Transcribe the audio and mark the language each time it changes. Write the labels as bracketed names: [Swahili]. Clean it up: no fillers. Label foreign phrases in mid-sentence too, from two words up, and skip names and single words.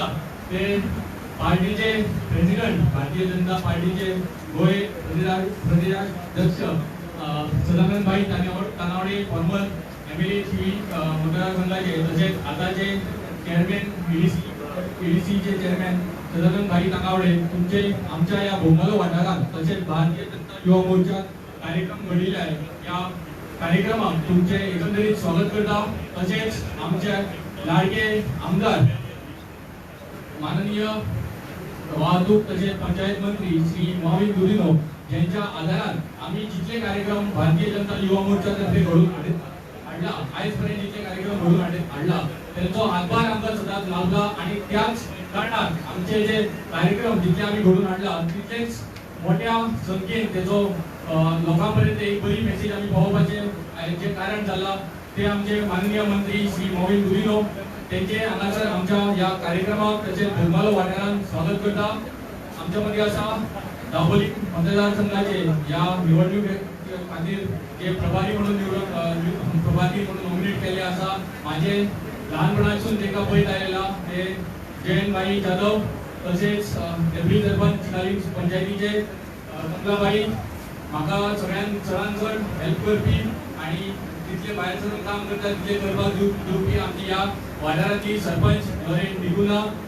[Konkani] ते पार्टीचे प्रेसिडेंट, भारतीय जनता पार्टीचे गोय प्रदेशाध्यक्ष सदानंद भाई तानावडे, [English] former MLA [Konkani] शिवी मतदारसंघाचे, तसेच आताचे चेअरमॅन ईडीसीचे चेअरमॅन सदानंद भाई तानावडे, तुमचे आमच्या या बोमलो वाठारात तसेच भारतीय जनता युवा मोर्चा कार्यक्रम घडिल्ले आहे। या कार्यक्रमात तुमचे एकंदरीत स्वागत करता। तसेच आमचे लाडके आमदार माननीय वाहतूक तसेच पंचायत मंत्री श्री मोहन गुदिनो यांच्या आधारात आम्ही जितले कार्यक्रम भारतीय जनता युवा मोर्चातर्फे घडून आणला, आजपर्यंत जितले कार्यक्रम घडून आणला त्यांचा हातभार आमचा सदाच लाभला आणि त्याच कारणात आमचे जे कार्यक्रम जितले आम्ही घडून आणला तितलेच मोठ्या संख्येन त्याचो लोकांपर्यंत एक बरी मेसेज आम्ही पावोवपाचे जे कारण झाला ते आमचे माननीय मंत्री श्री मोहन गुदिनो त्यांचे हांगासर आमच्या या कार्यक्रमाक तसेच बोमलो वाठारांत स्वागत करता। आमच्या मध्ये असा दाबोली मतदारसंघाचे या निवडणूक खातीर जे प्रभारी म्हणून प्रभारी म्हणून नॉमिनेट केले असा माझे लहानपणापासून तेका पळयत आलेला ते जयंत भाई जाधव, तसेच डेप्युटी सरपंच चिकाली पंचायतीचे कमलाबाई, म्हाका सगळ्यांत चडांत चड हेल्प करपी आणि तितले भायर सरून काम करता तितले करपाक दिवपी आमची या वाठाराची सरपंच लॉरेन डिगुना,